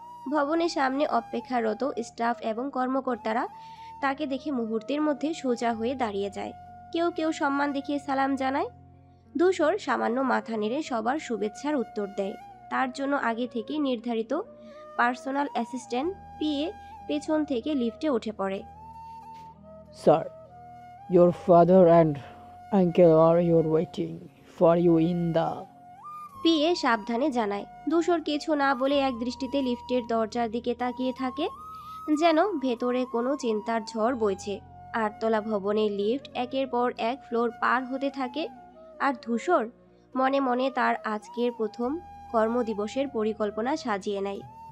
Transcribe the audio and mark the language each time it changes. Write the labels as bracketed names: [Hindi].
[Bangla] ভবনের সামনে অপেক্ষারত স্টাফ এবং কর্মকর্তারা তাকে দেখে মুহূর্তের মধ্যে সোজা হয়ে দাঁড়িয়ে যায়। কেউ কেউ সম্মান দেখিয়ে সালাম জানায়। ধূসর সামান্য মাথা নেড়ে সবার শুভেচ্ছার উত্তর দেয়। তার জন্য আগে থেকে নির্ধারিত পার্সোনাল অ্যাসিস্ট্যান্ট পিএ পেছন থেকে লিফটে উঠে পড়ে। [English] Sir, your father and uncle are you waiting for you in the... [Bangla] PA সাবধানে জানায়। ধূসর কিছু না বলে এক দৃষ্টিতে লিফটের দরজার দিকে তাকিয়ে থাকে, যেন ভেতরে কোনো চিন্তার ঝড় বইছে। 8 তলা ভবনের লিফট একের পর এক ফ্লোর পার হতে থাকে, আর ধূসর মনে মনে তার আজকের প্রথম কর্মদিবসের পরিকল্পনা সাজিয়ে নেয়।